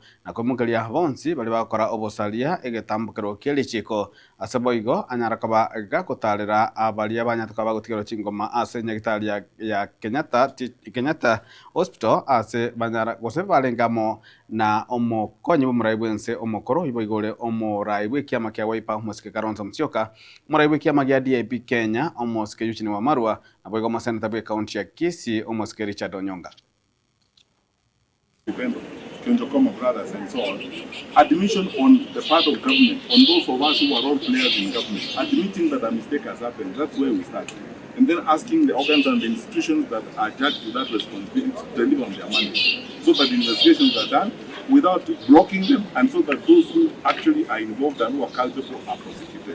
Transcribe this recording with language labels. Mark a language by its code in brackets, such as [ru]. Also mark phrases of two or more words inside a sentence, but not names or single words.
[guz] na koimukeria bonsi bali bakora obosalia egetambukero kiri chiko ase boigo anyarakabaga gakutarira abali abanyatukabaga gutigero chingoma ase nyagitari ya Kenyatta Hospital ase banyara gose balengamo na omukonyi b'omurai bwense omukoro ibo igore omurai bw'ekiama kia Wiper musike Kalonzo Musyoka omurai bw'ekiama gia DAP Kenya omusike Eugene Wamalwa na boigo omuseneta bw'ekaunti ya Kisii omusike Richard Onyonka. [en] Brothers and so on. Admission on the part of government, on those of us who are role players in government, admitting that a mistake has happened, that's where we start. And then asking the organs and the institutions that are judged with that responsibility to deliver on their money, so that investigations are done without blocking them, and so that those who actually are involved and who are culpable are prosecuted.